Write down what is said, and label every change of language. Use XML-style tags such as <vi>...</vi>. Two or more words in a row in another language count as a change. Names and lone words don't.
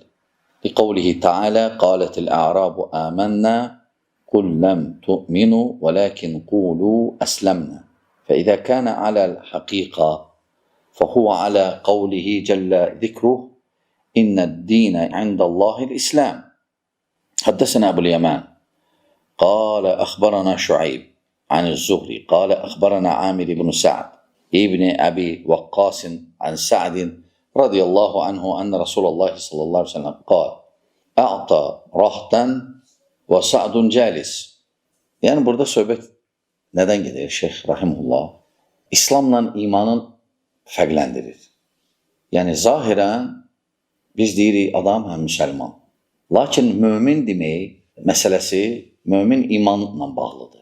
<ar>لقوله تعالى قالت الأعراب آمنا قل لم تؤمنوا ولكن قولوا أسلمنا. فإذا كان على الحقيقة فهو على قوله جل ذكره إن الدين عند الله الإسلام. حدثنا أبو اليمان قال أخبرنا شعيب عن الزهري قال أخبرنا عامر بن سعد ابن أبي وقاص عن سعد رضي الله عنه أن رسول الله صلى الله عليه وسلم قال أعطى رهطا وسعد جالس.</ar> <az>Yani burada söhbət nədən gedir Şeyh Rahimullah? İslamla imanın fərqləndirir. Yəni zahirən biz deyirik adam həm müsəlman. Lakin mömin demək məsələsi mömin imanla bağlıdır.</az>